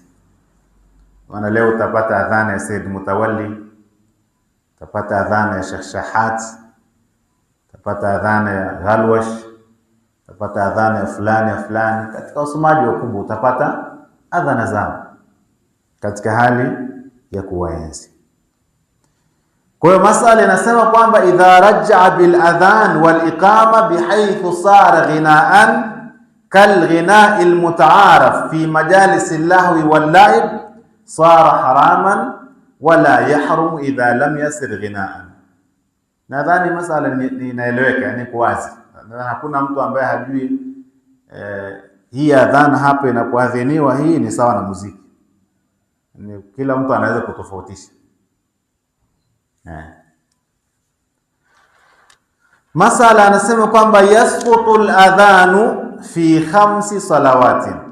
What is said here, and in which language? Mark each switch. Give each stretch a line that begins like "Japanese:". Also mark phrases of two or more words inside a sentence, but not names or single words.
Swahili: Maana leo utapata adhana ya Said Mutawalli, utapata adhana ya Sheikh Shahat, utapata adhana ya Ghalwash, utapata adhana ya fulani. Katika usomaji wa kubwa utapata adhana zao katika hali ya kuwaenzi. Kwa hiyo masala inasema kwamba
Arabic: إذا رجع بالأذان والإقامة بحيث صار غناء كالغناء المتعارف في مجالس اللهو واللعب صار حراما ولا يحرم إذا لم يصر غناء.
Swahili: Nadhani masala inaeleweka, yani kwa wazi. Hakuna mtu ambaye hajui hii adhana hapa inapoadhiniwa hii ni sawa na muziki. Kila mtu anaweza kutofautisha. Masala anasema kwamba
Arabic: يسقط الأذان في 5 صلوات.